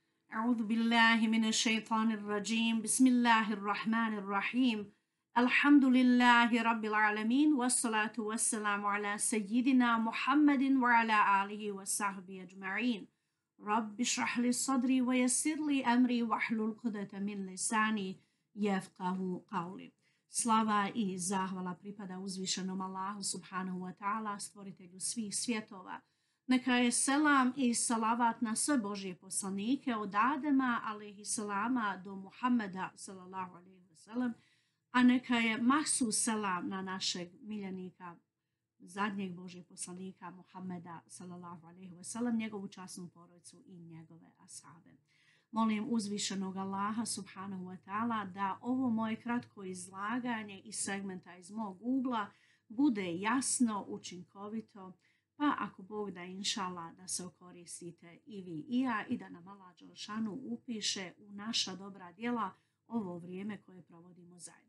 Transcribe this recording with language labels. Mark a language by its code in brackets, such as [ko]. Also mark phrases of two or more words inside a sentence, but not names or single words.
[ar] أعوذ بالله من الشيطان الرجيم بسم الله الرحمن الرحيم الحمد لله رب العالمين والصلاة والسلام على سيدنا محمد وعلى آله وصحبه أجمعين رب اشرح لي صدري ويسر لي أمري واحلل عقدة من لساني يفقه قولي. [bs] Slava i zahvala pripada uzvišenom Allahu [ar] سبحانه وتعالى, [bs] stvoritelju svih svjetova. Neka je selam i salavat na sve Božje poslanike od Adema [ar] عليه السلام [bs] do Muhammeda [ar] صلى الله عليه وسلم, [bs] a neka je mahsus selam na našeg miljenika, zadnjeg Božjeg poslanika Muhammeda [ar] صلى الله عليه وسلم, [bs] njegovu časnu porodicu i njegove ashabe. Molim uzvišenog Allaha [ar] سبحانه وتعالى [bs] da ovo moje kratko izlaganje iz segmenta iz mog ugla bude jasno, učinkovito, pa ako Bog da inšala da se okoristite i vi i ja i da nam Allah dželešanu upiše u naša dobra djela ovo vrijeme koje provodimo zajedno.